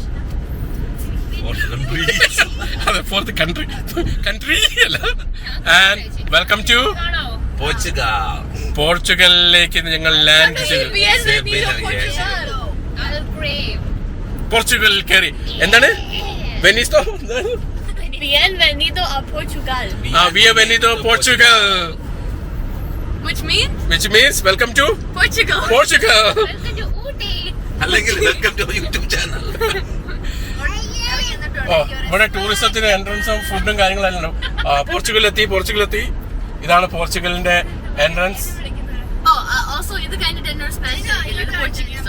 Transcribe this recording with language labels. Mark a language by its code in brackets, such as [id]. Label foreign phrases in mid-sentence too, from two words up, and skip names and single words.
[ml] അതെ, [en] 4th country [ml] അല്ല. [en] and welcome to [ml] പോർച്ചുഗലിലേക്ക് ഞങ്ങൾ ലാൻഡ് ചെയ്തു. പോർച്ചുഗൽ കയറി. എന്താണ് വെനീസോ? [es] Bienvenido a Portugal. Bienvenido Portugal. [en] Which means welcome to Portugal. അല്ലെങ്കിൽ welcome to YouTube channel. [ml] ഇവിടെ ടൂറിസത്തിന് എൻട്രൻസും ഫുഡും കാര്യങ്ങളെല്ലാം. പോർച്ചുഗലെത്തി. ഇതാണ് പോർച്ചുഗലിന്റെ എൻട്രൻസ്. Also ഇത് കഴിഞ്ഞിട്ട് എന്നോട് സ്പാനിഷ് പോർച്ചുഗീസ്.